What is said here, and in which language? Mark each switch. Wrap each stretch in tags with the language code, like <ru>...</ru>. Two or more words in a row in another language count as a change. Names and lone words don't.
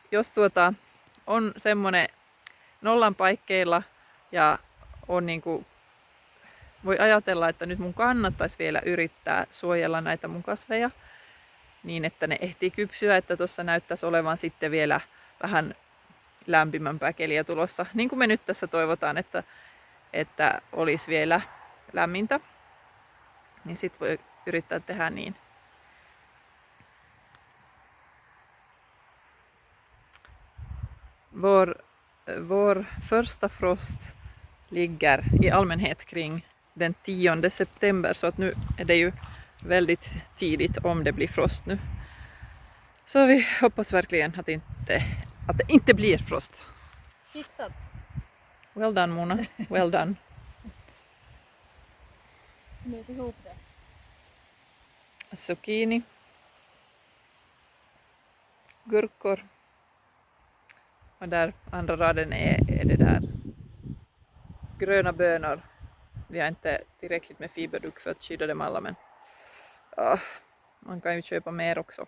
<fi>Mutta jos on semmonen nollan paikkeilla ja on niinku, voi ajatella, että nyt mun kannattaisi vielä yrittää suojella näitä mun kasveja niin, että ne ehtii kypsyä, että tuossa näyttäisi olevan sitten vielä vähän lämpimämpää keliä tulossa. Niin kuin me nyt tässä toivotaan, että olisi vielä lämmintä, niin sit voi yrittää tehdä niin.</fi> <sv>Vår första frost ligger i allmänhet kring den 10 september, så att nu är det ju väldigt tidigt om det blir frost nu. Så vi hoppas verkligen att det inte blir frost. Fixat.</sv> <en>Well done Mona, well done.</en> <sv>Mieti ihop det. Zucchini. Gurkor. Och där andra raden är det där gröna bönor. Vi har inte tillräckligt med fiberduk för att skydda dem alla, men man kan ju köpa mer också.</sv>